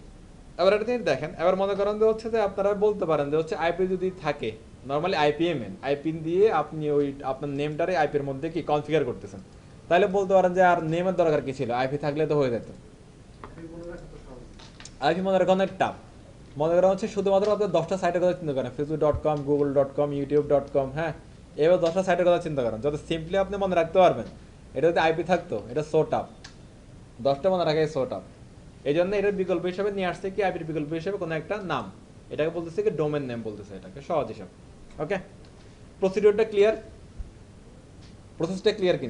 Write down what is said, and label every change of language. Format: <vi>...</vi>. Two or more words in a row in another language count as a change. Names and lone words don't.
<bn>এবার এটা তিনি দেখেন, এবার মনে করেন যে হচ্ছে যে আপনারা বলতে পারেন যে হচ্ছে আইপি যদি থাকে, নর্মালি আইপিএমএন আইপি দিয়ে আপনি ওই আপনার নেমটারে আইপির মধ্যে কি কনফিগার করতেছেন, তাহলে বলতে পারেন যে আর নেমের দরকার কি ছিল, আইপি থাকলে তো হয়ে যেত। আইপি মনে রাখা অনেক টাফ। মনে করা হচ্ছে শুধুমাত্র আপনার 10টা সাইটের কথা চিন্তা করেন, facebook.com, google.com, youtube.com, হ্যাঁ, এবার 10টা সাইটের কথা চিন্তা করেন, যত সিম্পলি আপনি মনে রাখতে পারবেন। এটা যদি আইপি থাকতো, এটা</bn> <en>so tough,</en> <bn>10টা মনে রাখা</bn> <en>so tough.</en> <bn>এই জন্য এটার বিকল্প হিসাবে নিয়ে আসছে কি, আইপির বিকল্প হিসাবে কোনো একটা নাম, এটাকে বলতেছে কি</bn> <en>domain name</en> <bn>বলতেছে, এটাকে সহজ হিসাব। ওকে,</bn> <en>procedure-ta clear, process-ta clear</en> <bn>কিনা?</bn>